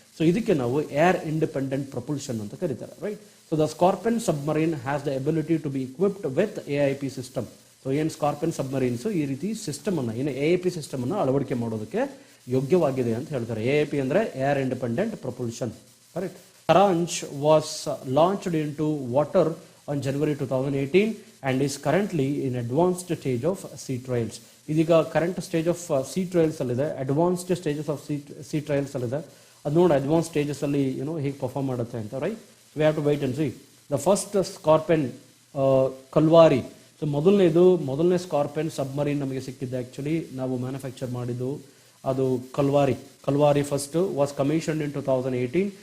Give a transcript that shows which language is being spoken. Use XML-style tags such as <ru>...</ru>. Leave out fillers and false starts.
<kn>So ಇದಕ್ಕೆ ನಾವು air independent ಪ್ರಪುಲ್ಷನ್ ಅಂತ ಕರೀತಾರೆ, right.</kn> <en>So the Scorpene submarine has the ability to be equipped with AIP system.</en> <kn>So ಏನು ಸ್ಕಾರ್ಪೆನ್ ಸಬ್ಮರೀನ್ಸು ಈ ರೀತಿ ಸಿಸ್ಟಮನ್ನು, ಏನು AIP ಸಿಸ್ಟಮನ್ನು ಅಳವಡಿಕೆ ಮಾಡೋದಕ್ಕೆ ಯೋಗ್ಯವಾಗಿದೆ ಅಂತ ಹೇಳ್ತಾರೆ. AIP ಅಂದರೆ air independent ಪ್ರಪುಲ್ಷನ್, correct.</kn> <en>Karanj was launched in to water on January 2018 and is currently in advanced stage of sea trials.</en> <kn>ಇದೀಗ</kn> <en>current stage of sea trials</en> <kn>ಅಲ್ಲಿದೆ,</kn> <en>advanced stages of sea trials</en> <kn>ಅಲ್ಲಿದೆ. ಅದು ನೋಡಿ ಅಡ್ವಾನ್ಸ್ ಸ್ಟೇಜಸ್ ಅಲ್ಲಿ ಹೇಗೆ perform ಮಾಡುತ್ತೆ ಅಂತ, right.</kn> <en>We have to wait and see. The first Scorpene Kalvari.</en> <kn>So ಮೊದಲನೇ ಸ್ಕಾರ್ಪೆನ್ ಸಬ್ಮರೀನ್ ನಮಗೆ ಸಿಕ್ಕಿದ್ದು ಆ್ಯಕ್ಚುಲಿ ನಾವು ಮ್ಯಾನುಫ್ಯಾಕ್ಚರ್ ಮಾಡಿದ್ದು ಅದು Calvary</kn> <en>First was commissioned in 2018.</en>